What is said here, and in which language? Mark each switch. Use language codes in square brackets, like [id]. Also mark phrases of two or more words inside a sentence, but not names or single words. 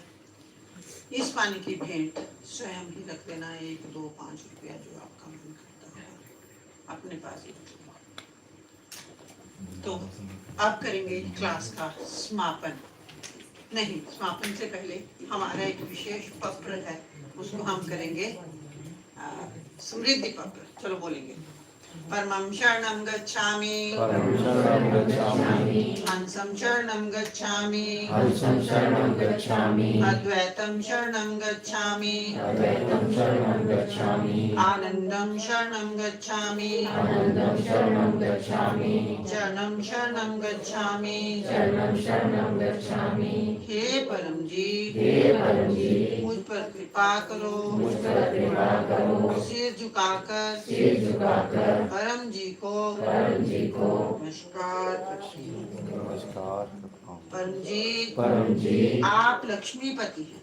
[hi] इस पानी की भेंट स्वयं ही रख देना, 1, 2, 5 रुपया जो आपका मन करता है अपने पास ही रख लेना। तो अब करेंगे क्लास का समापन। नहीं, समापन से पहले हमारा एक विशेष पत्र है, उसको हम करेंगे समृद्धि पत्र। चलो बोलेंगे। [sa] परमं शरणं गच्छामि, परमं शरणं गच्छामि, हंसं शरणं गच्छामि, हंसं शरणं गच्छामि, अद्वैतं शरणं गच्छामि, अद्वैतं शरणं गच्छामि, आनंदं शरणं गच्छामि, आनन्दं शरणं गच्छामि, चरणं शरणं गच्छामि। शरणं शरणं गच्छामि। [hi] हे परम जी, हे परम जी, मुझ पर कृपा करो, मुझ पर कृपा करो, सिर झुकाकर सिर झुकाकर परम जी को परम जी को नमस्कार करती हूँ। नमस्कार परम जी, आप लक्ष्मीपति हैं,